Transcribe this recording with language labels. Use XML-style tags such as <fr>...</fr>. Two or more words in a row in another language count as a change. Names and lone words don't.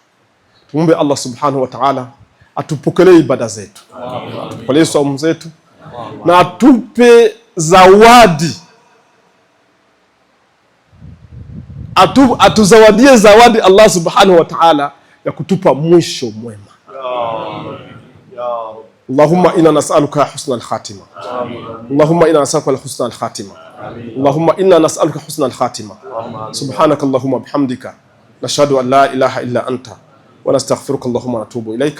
<sw>Tuombe Allah</sw> <ar>سبحانه وتعالى</ar> <sw>atupokelee ibada zetu, atupokelee saumu zetu, na atupe zawadi, atuzawadie zawadi Allah</sw> <ar>سبحانه وتعالى</ar> <sw>ya kutupa mwisho mwema.</sw> <ar>اللهم إنا نسألك حسن الخاتمة. اللهم إنا نسألك حسن الخاتمة. اللهم إنا نسألك حسن الخاتمة. سبحانك اللهم وبحمدك نشهد أن لا إله إلا أنت ونستغفرك اللهم نتوب إليك.</ar>